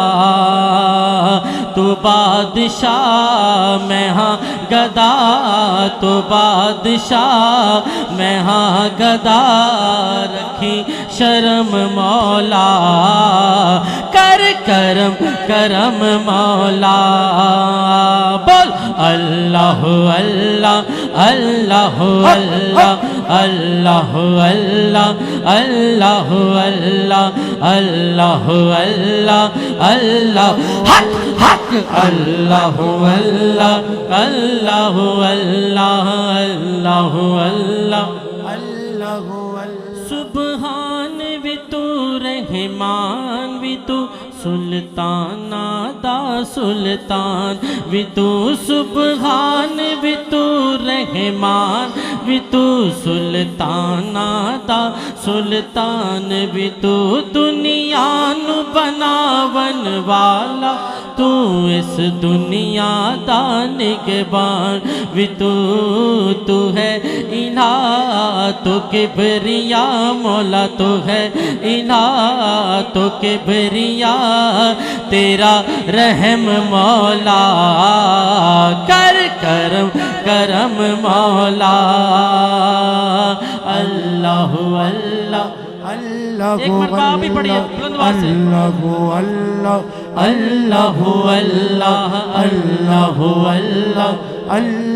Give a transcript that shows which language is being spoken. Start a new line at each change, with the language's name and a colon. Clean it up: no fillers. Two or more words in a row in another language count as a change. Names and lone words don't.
Punjabi: تو بادشاہ میں ہاں گدا، تو بادشاہ میں ہاں گدا، رکھی شرم مولا کر کرم کرم مولا. بول اللہ اللہ اللہ اللہ اللہ اللہ اللہ اللہ اللہ اللہ اللہ حق حق اللہ اللہ اللہ اللہ اللہ اللہ اللہ. سبحان بھی تو رحمان بھی تو سلطاناں دا سلطان بھی تو، سبحان بھی تو رحمان بھی تو سلطاناں دا سلطان بھی تو، دنیا نوں بناون والا تو اس دنیا دا نگہبان بھی تو، تو ہے الہ تو کبریا مولا، تو ہے الہ تو کبریا تیرا رحم مولا کر کرم کرم مولا.
Urdu: اللہ اللہ اللہ ایک مرتبہ بھی پڑھیے بلند آواز سے اللہ اللہ اللہ اللہ اللہ اللہ.